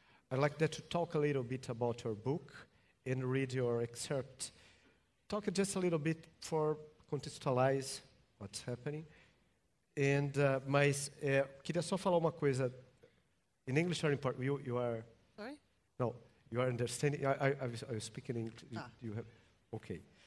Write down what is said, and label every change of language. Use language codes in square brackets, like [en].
[en] I'd like that to talk a little bit about your book and read your excerpt. Talk just a little bit for contextualize what's happening. And, [pt] mas queria só falar uma coisa. [en] In English or in part, you are... Sorry? No, you are understanding. I was speaking in... You have... Okay.